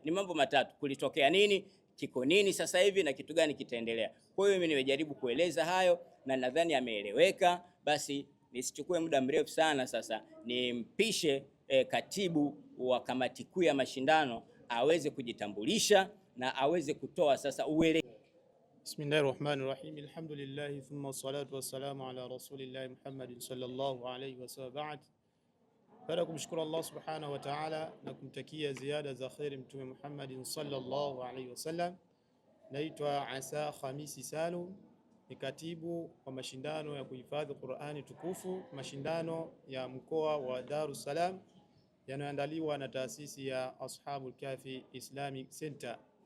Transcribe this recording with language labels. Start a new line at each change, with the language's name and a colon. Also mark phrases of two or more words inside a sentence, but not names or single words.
Swahili: Ni mambo matatu: kulitokea nini, kiko nini sasa hivi na kitu gani kitaendelea. Kwa hiyo mimi nimejaribu kueleza hayo na nadhani yameeleweka. Basi nisichukue muda mrefu sana, sasa nimpishe katibu wa kamati kuu ya mashindano aweze kujitambulisha na aweze kutoa sasa uwele.
Arabic: بسم الله الرحمن الرحيم. الحمد لله ثم الصلاة والسلام على رسول الله محمد صلى الله عليه وسلم. Ba'd.
Swahili: Baada kumshukuru Allah
Arabic: سبحانه وتعالى
Swahili: na kumtakia ziada za khairi Mtume Muhammad
Arabic: صلى الله عليه وسلم.
Swahili: Naitwa Asa Khamisi Salum, ni katibu wa mashindano ya kuhifadhi Qur'ani tukufu, mashindano ya mkoa wa Dar es Salaam yanayoandaliwa na taasisi ya Ashabul Kahfi Islamic Center.